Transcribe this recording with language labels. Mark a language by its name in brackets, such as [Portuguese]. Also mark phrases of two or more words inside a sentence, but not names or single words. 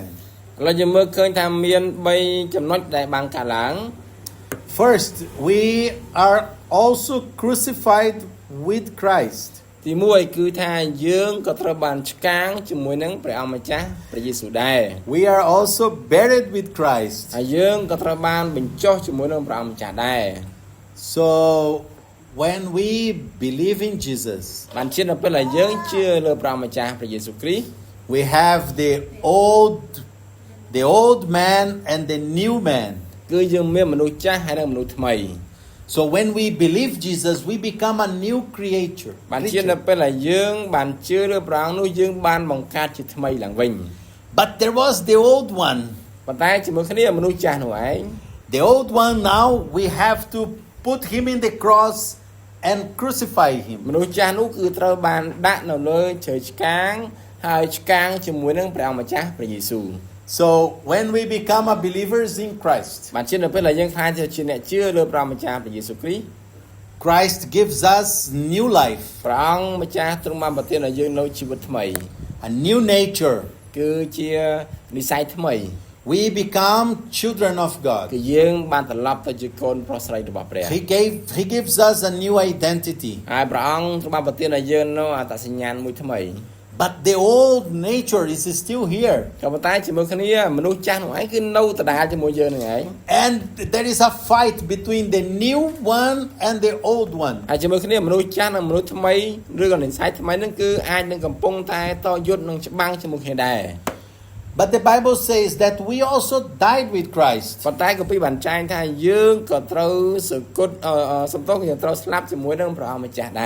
[Khmer] ឥឡូវយើងមើលឃើញថាមាន3ចំណុចដែលបានកើតឡើង [English] First, we are also crucified with Christ. [Khmer] ទី1គឺថាយើងក៏ត្រូវបានឆ្កាងជាមួយនឹងព្រះអង្គម្ចាស់ព្រះយេស៊ូវដែរ [English] We are also buried with Christ. [Khmer] ហើយយើងក៏ត្រូវបានបញ្ចុះជាមួយនឹងព្រះអង្គម្ចាស់ដែរ [English] So when we believe in Jesus, [Khmer] បានជានៅពេលដែលយើងជឿលើព្រះអង្គម្ចាស់ព្រះយេស៊ូវគ្រីស្ទ [English] we have the old man and the new man. [Khmer] គឺយើងមានមនុស្សចាស់ហើយនិងមនុស្សថ្មី [English] So when we believe Jesus, we become a new creature. [Khmer] បានជានៅពេលដែលយើងបានជឿលើព្រះអង្គនោះយើងបានបង្កើតជាថ្មីឡើងវិញ [English] But there was the old one. [Khmer] ប៉ុន្តែជាមួយគ្នាមនុស្សចាស់នោះឯង [English] The old one now we have to put him in the cross and crucify him. [Khmer] មនុស្សចាស់នោះគឺត្រូវបានដាក់នៅលើឈើឆ្កាងហើយឆ្កាងជាមួយនឹងព្រះអង្គម្ចាស់ព្រះយេស៊ូវ [English] So when we become a believers in Christ, [Khmer] បានជានៅពេលដែលយើងខ្លាចជាអ្នកជឿលើព្រះម្ចាស់ព្រះយេស៊ូវគ្រីស្ទ [English] Christ gives us new life, [Khmer] ព្រះអង្គម្ចាស់ទ្រង់បានប្រទានឲ្យយើងនូវជីវិតថ្មី [English] a new nature. [Khmer] គឺជានិស្ស័យថ្មី [English] we become children of [Khmer] គឺ [English] God. [Khmer] យើងបានត្រឡប់ទៅជាកូនប្រុសស្រីរបស់ព្រះ [English] He gives us a new identity. [Khmer] ហើយព្រះអង្គទ្រង់បានប្រទានឲ្យយើងនូវអត្តសញ្ញាណមួយថ្មី [English] But the old nature is still here. [Khmer] ក៏ប៉ុន្តែជាមួយគ្នាមនុស្សចាស់នោះឯងគឺនៅដដែលជាមួយយើងនឹងឯង [English] And there is a fight between the new one and the old one. [Khmer] ហើយជាមួយគ្នាមនុស្សចាស់និងមនុស្សថ្មីឬក៏និស្ស័យថ្មីហ្នឹងគឺអាចនឹងកំពុងតែតយុទ្ធនឹងច្បាំងជាមួយគ្នាដែរ [English] But the Bible says that we also died with Christ. [Khmer] ប៉ុន្តែក៏ពីបានចែងថាយើងក៏ត្រូវសគត់សំទោសយើងត្រូវស្លាប់ជាមួយនឹងព្រះអង្គម្ចាស់ដែរ